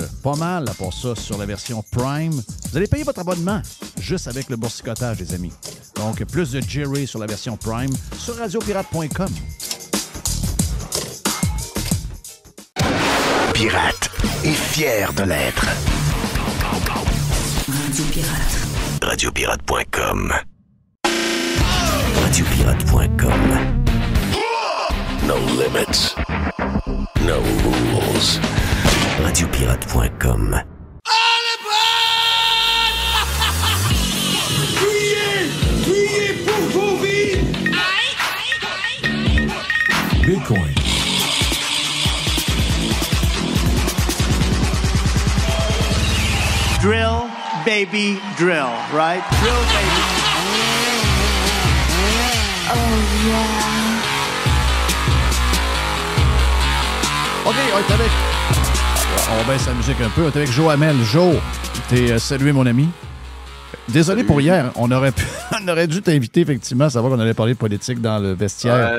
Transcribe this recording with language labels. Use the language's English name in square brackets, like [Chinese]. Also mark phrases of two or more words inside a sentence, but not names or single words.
[French] Pas mal pour ça sur la version Prime. Vous allez payer votre abonnement juste avec le boursicotage, les amis. Donc, plus de Jerry sur la version Prime sur radiopirate.com. Pirate est fier de l'être. Radio Pirate. Radiopirate.com. Radiopirate.com. [English] No limits. No rules. Radiopirate.com. [French] Criez pour vos vies! Bitcoin. [English] Drill, baby, drill, right? Drill, baby. [French] OK, on est avec... On baisse la musique un peu. On est avec Joe Hamel. Joe, t'es salué, mon ami. Désolé pour hier. On aurait dû t'inviter, effectivement, savoir qu'on allait parler de politique dans le vestiaire.